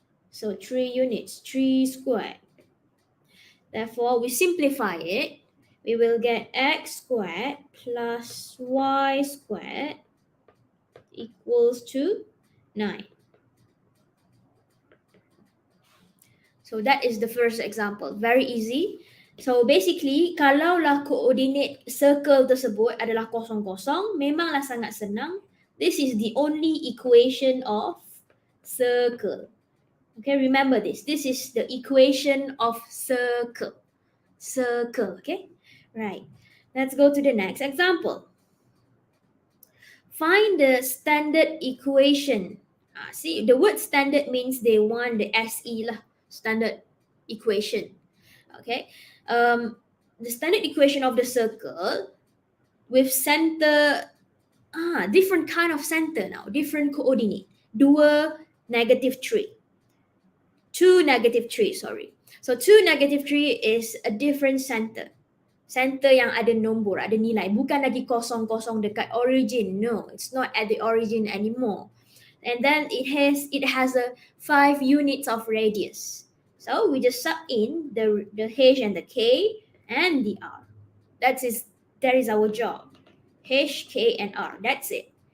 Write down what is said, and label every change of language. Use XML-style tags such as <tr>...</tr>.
<en>So 3 units, 3 squared. Therefore, we simplify it. We will get x squared plus y squared equals to 9. So that is the first example. Very easy. So basically,</en> <ms>kalaulah koordinat circle tersebut adalah kosong-kosong, memanglah sangat senang.</ms> <en>This is the only equation of circle. Okay, remember this. This is the equation of circle. Circle, okay? Right. Let's go to the next example. Find the standard equation. See, the word standard means they want the SE lah, standard equation. Okay. The standard equation of the circle with center, different kind of center now, different coordinate. 2, -3. 2, -3, sorry. So 2, -3 is a different center.</en> <ms>Center yang ada nombor, ada nilai. Bukan lagi kosong-kosong dekat origin.</ms> <en>No, it's not at the origin anymore. And then it has a 5 units of radius. So we just sub in the h and the k and the r. That is our job. H, k, and r. That's it.</en>